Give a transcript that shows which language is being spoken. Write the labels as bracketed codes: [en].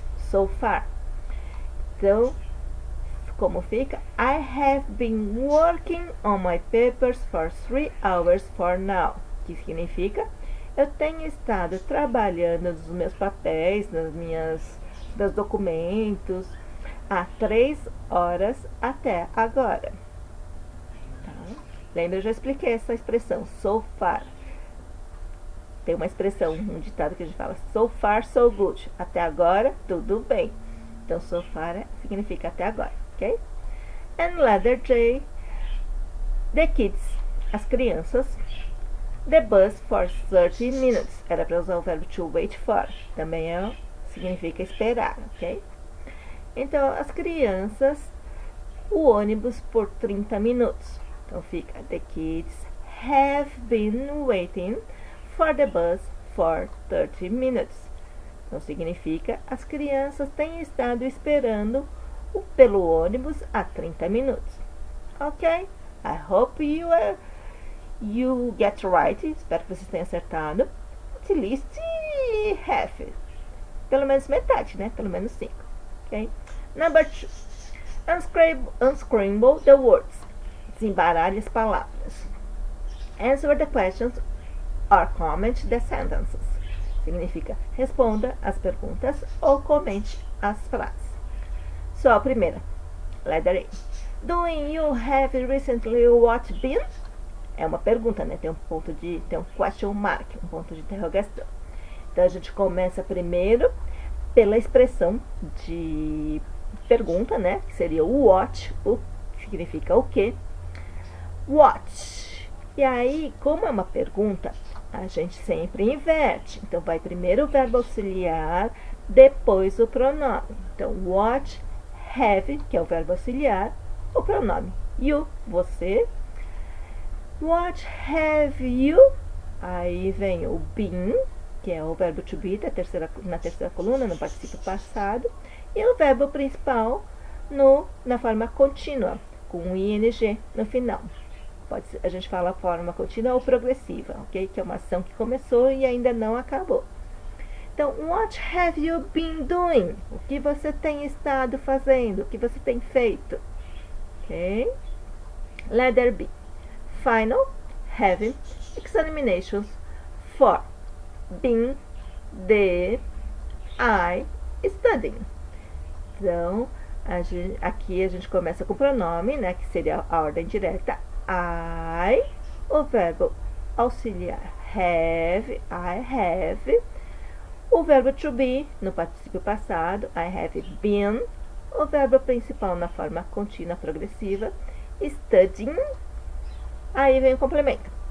[en] So far. [pt] Então, como fica? [en] I have been working on my papers for 3 hours for now. [pt] Que significa? Eu tenho estado trabalhando nos meus papéis, nos documentos, há 3 horas até agora. Tá? Lembra, eu já expliquei essa expressão, so far. Tem uma expressão, um ditado que a gente fala, [en] so far, so good. [pt] Até agora, tudo bem. Então, so far significa até agora, ok? [en] And letter J, the kids, [pt] as crianças. [en] The bus for 30 minutes. [pt] Era para usar o verbo [en] to wait for. [pt] Também significa esperar, ok? Então, as crianças, o ônibus por 30 minutos. Então, fica [en] the kids have been waiting for the bus for 30 minutes. [pt] Então, significa as crianças têm estado esperando pelo ônibus há 30 minutos. Ok? [en] I hope you get right. [pt] Espero que vocês tenham acertado. [en] At least half. [pt] Pelo menos metade, né? Pelo menos 5. Ok? Number 2. [en] Unscramble the words. [pt] Desembaralhe as palavras. [en] Answer the questions or comment the sentences. [pt] Significa responda as perguntas ou comente as frases. Só a primeira. [en] Letter A. Do you have recently watched been? [pt] É uma pergunta, né? Tem um question mark, um ponto de interrogação. Então, a gente começa primeiro pela expressão de pergunta, né? Que seria o what, que significa o quê? What. E aí, como é uma pergunta, a gente sempre inverte. Então, vai primeiro o verbo auxiliar, depois o pronome. Então, what have, que é o verbo auxiliar, o pronome. You, você. [en] What have you? [pt] Aí vem o been, que é o verbo to be, na terceira coluna, no particípio passado. E o verbo principal na forma contínua, com um ing no final. A gente fala forma contínua ou progressiva, ok? Que é uma ação que começou e ainda não acabou. Então, [en] what have you been doing? [pt] O que você tem estado fazendo? O que você tem feito? Ok? Letter B. [en] Final, having, examinations for, being, the, I, studying. [pt] Então, Aqui a gente começa com o pronome, né, que seria a ordem direta. I, o verbo auxiliar have, I have. O verbo to be, no particípio passado, [en] I have been. [pt] O verbo principal na forma contínua progressiva, studying. Aí vem o complemento.